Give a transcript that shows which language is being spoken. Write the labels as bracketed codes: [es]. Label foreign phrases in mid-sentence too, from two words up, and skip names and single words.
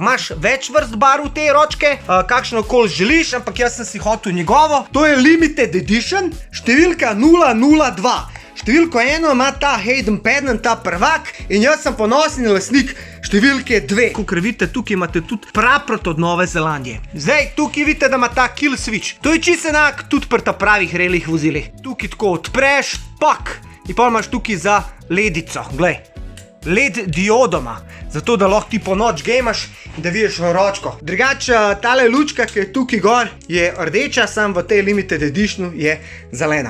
[sl] Imaš več vrst barv te ročke, kakšno koli želiš, ampak jaz sem si hotel njegovo. To je [en] limited edition, [sl] številka 002. Številko 1 ima ta Hayden Paddon, ta prvak in jaz sem ponosni lastnik številke 2. Kakor vidite, tukaj imate tudi praprot od Nove Zelandije. Zdaj, tukaj vidite, da ima ta [en] kill switch. [sl] To je čisto enak tudi pri ta pravih relih vozilih. Tukaj tako odpreš, pak, in pa imaš tukaj za ledico, glej. LED diodoma, zato da lahko ti po noč gejmaš in da vidiš ročko. Drugače, tale lučka, ki je tukaj gor, je rdeča, sam v tej [en] limited editionu [sl] je zelena.